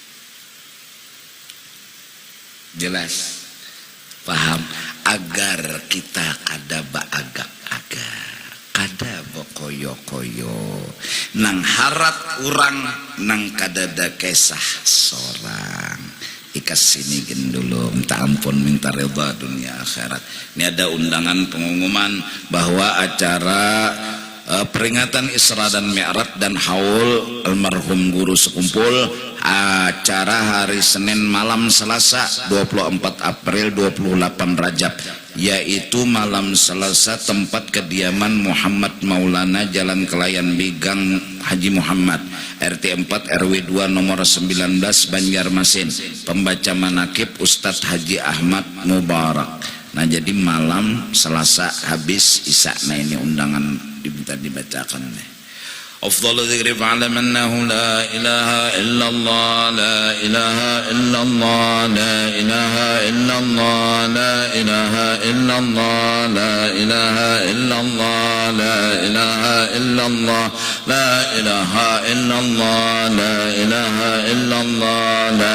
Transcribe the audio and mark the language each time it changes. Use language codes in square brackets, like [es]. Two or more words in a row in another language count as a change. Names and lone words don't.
[id] Jelas? Paham? [bjn] Agar kita kada baagak-agak, kada bokoyo-koyo, nang harat urang, nang kadada kesah sorang. Ikas sini gen dulu, minta ampun, minta reda dunia akhirat. [id] Ini ada undangan pengumuman bahwa acara peringatan Isra dan Mi'raj dan haul almarhum guru sekumpul, acara hari Senin malam Selasa 24 April 28 Rajab, yaitu malam Selasa tempat kediaman Muhammad Maulana, Jalan Kelayan Bigang Haji Muhammad, RT 4 RW 2 nomor 19 Banjarmasin. Pembaca manakib Ustadz Haji Ahmad Mubarak. Nah jadi malam Selasa habis Isya. Nah ini undangan diminta dibacakan nih. [ar] أفضل الذكر فاعلم أنه لا إله إلا الله، لا إله إلا الله، لا إله إلا الله، لا إله إلا الله، لا إله إلا الله، لا إله إلا الله، لا إله إلا الله، لا إله إلا الله، لا